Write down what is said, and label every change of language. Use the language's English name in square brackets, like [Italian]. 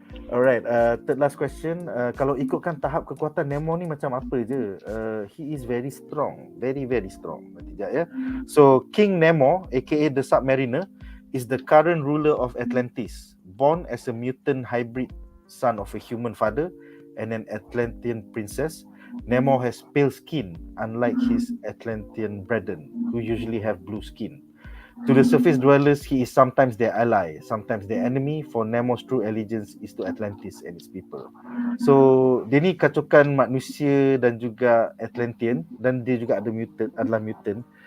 [English] Alright, third last question. [Malay] Kalau ikutkan tahap kekuatan Nemo ni macam apa je? [English] He is very strong, very strong. [Malay] Sekejap ya. [English] So King Nemo, aka the Submariner, is the current ruler of Atlantis, born as a mutant hybrid son of a human father and an Atlantean princess. Nemo has pale skin, unlike his Atlantean brethren, who usually have blue skin. To the surface dwellers, he is sometimes their ally, sometimes their enemy, for Nemo's true allegiance is to Atlantis and its people. [Malay] So, dia ni kacukan manusia dan juga Atlantean, dan dia juga adalah mutant.